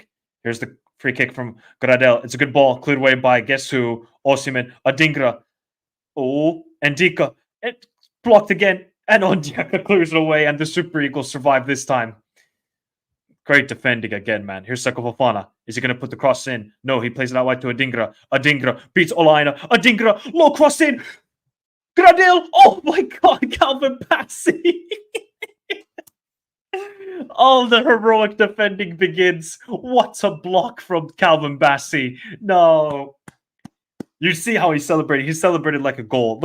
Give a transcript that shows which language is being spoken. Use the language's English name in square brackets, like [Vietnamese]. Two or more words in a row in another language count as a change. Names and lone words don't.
[English] Here's the free kick from Gradel. It's a good ball, cleared away by guess who? Osimhen, Adingra. Oh, Ndika. It blocked again. And Ondiaka clears it away, and the Super Eagles survive this time. Great defending again, man. Here's Seko Fofana. Is he going to put the cross in? No, he plays it out wide to Adingra. Adingra beats Olaina. Adingra, low cross in. Gradel. Oh my God, Calvin Bassey. All the heroic defending begins. What a block from Calvin Bassey. No. You see how he celebrated. He celebrated like a goal.